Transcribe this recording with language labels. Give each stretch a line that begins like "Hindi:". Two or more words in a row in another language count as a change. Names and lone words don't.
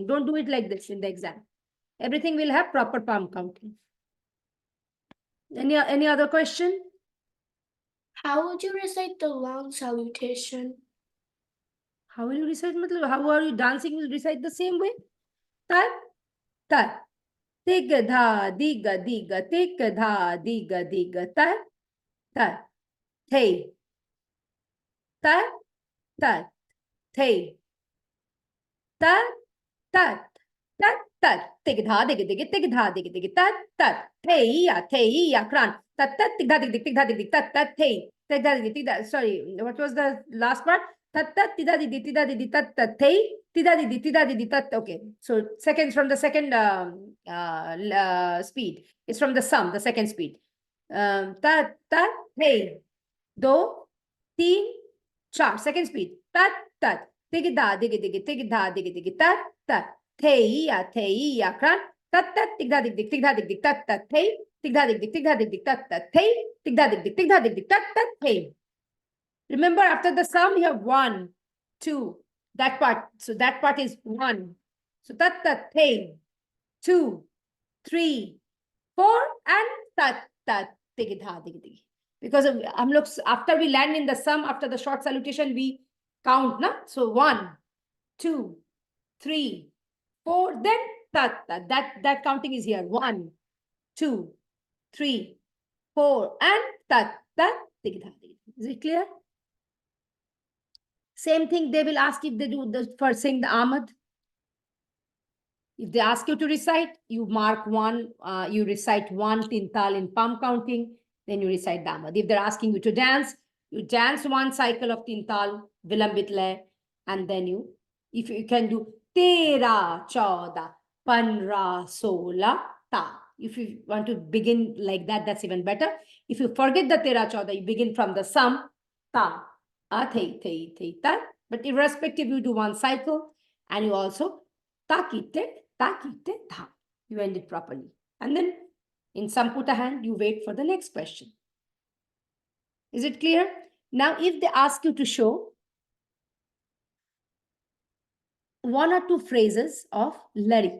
English: Don't do it like this in the exam. Everything will have proper palm counting. Any other question? How would you recite the long salutation? How will you recite? How are you dancing? Will recite the same way? Tat, tat. Tiga dha, diga, diga. Tiga dha, diga, diga. Tat, tat. Hey. Tat, tat. Hey. Tat, tat. Tat, tat. Tiga dha, diga, diga. Tiga dha, diga, diga. Tat, tat. Hey, ya, kran. Tat, tat. Tiga, diga, diga. Tiga, diga. Tat, tat. Hey. Tiga, diga, tiga. Sorry, what was the last part? Tat, tat. Tida, diga, tida, diga. Tat, tat. Hey. Tida, diga, tida, diga. Tat. Okay. So seconds from the second speed. It's from the sum, the second speed. Tat, tat. Hey.
Hindi: Do, teen, char.
English: Second speed. Tat, tat. Tigi da, digi, digi, tigi da, digi, digi. Tat, tat. Thei, kran. Tat, tat. Tig da, dig, dig, tig da, dig, dig. Tat, tat. Thei. Tig da, dig, dig, tig da, dig, dig. Tat, tat. Thei. Tig da, dig, dig, tig da, dig, dig. Tat, tat. Thei. Remember, after the sum, you have 1, 2. That part. So that part is 1. So tat, tat. Thei. 2, 3, 4, and tat, tat. Tigi da, dig, dig. Because after we land in the sum, after the short salutation, we count, na? So 1, 2, 3, 4, then that counting is here. 1, 2, 3, 4, and tat. Is it clear? Same thing they will ask if they do the for saying the Ahmad. If they ask you to recite, you mark 1, you recite 1 tintal in palm counting, then you recite the Ahmad. If they're asking you to dance, you dance 1 cycle of tintal,
Hindi: vilambit lay,
English: and then if you can do tera,
Hindi: chauda, panra, sola, ta.
English: If you want to begin like that, that's even better. If you forget the
Hindi: tera, chauda,
English: you begin from the sum, ta, thei, ta. But irrespective, you do 1 cycle, and you also takite, tha. You end it properly. And then in Samputa hand, you wait for the next question. Is it clear? Now, if they ask you to show 1 or 2 phrases of Lari.